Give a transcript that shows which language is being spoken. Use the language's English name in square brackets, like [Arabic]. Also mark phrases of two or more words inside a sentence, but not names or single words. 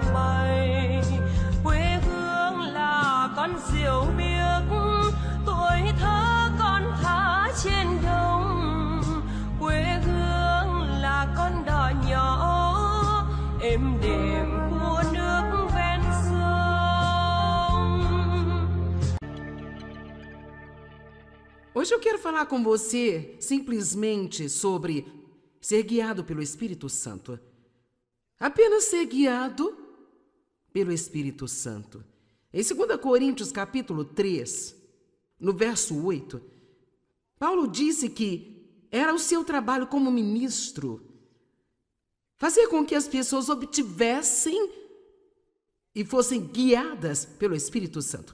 [Vietnamese] bay, quê hương là con diều biếc, tuổi thơ con thả trên đồng, quê hương là con đò nhỏ êm đềm của nước ven sông. [Portuguese] Hoje eu quero falar com você simplesmente sobre ser guiado pelo Espírito Santo. Apenas ser guiado pelo Espírito Santo. Em 2 Coríntios capítulo 3, no verso 8, Paulo disse que era o seu trabalho como ministro fazer com que as pessoas obtivessem e fossem guiadas pelo Espírito Santo.